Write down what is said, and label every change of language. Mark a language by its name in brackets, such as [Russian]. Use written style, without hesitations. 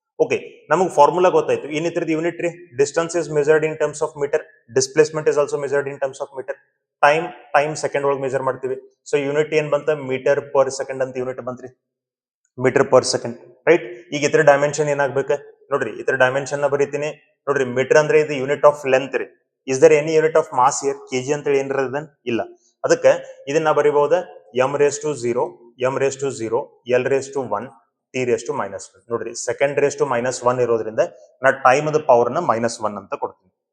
[Kannada] Okay, ನಮಗೆ formula ಗೊತ್ತಾಯ್ತು. ಏನಿತ್ರದ unit ರೀ? [English] distance is measured in terms of meter, displacement is also measured in terms of meter, [Kannada] time second ಒಳಗೆ measure ಮಾಡ್ತೀವಿ. So unit ಏನ್ ಬಂತ? Metre per second ಅಂತ unit ಬಂತ್ರಿ, metre per second, right. ಈಗ ಇತರ ಡೈಮೆನ್ಷನ್ ಏನಾಗ್ಬೇಕ ನೋಡ್ರಿ, ಇತರ ಡೈಮೆನ್ಷನ್ ನ ಬರೀತೀನಿ ನೋಡ್ರಿ. ಮೀಟರ್ ಅಂದ್ರೆ ಇದು ಯೂನಿಟ್ ಆಫ್ ಲೆಂತ್ ರೀ. [English] Is there any unit of mass here? [Kannada] KG ಅಂತ ಹೇಳಿ ಏನಿರೋದ? ಇಲ್ಲ. ಅದಕ್ಕೆ ಇದನ್ನ ಬರೀಬಹುದ m⁻0, m⁻0, l⁻1, t⁻−1. ನೋಡ್ರಿ, ಸೆಕೆಂಡ್ ರೇಸ್ ಟು -1 ಇರೋದ್ರಿಂದ ನಾ ಟೈಮ್ ದ ಪವರ್ ನ -1 ಅಂತ ಕೊಡ್ತೀನಿ.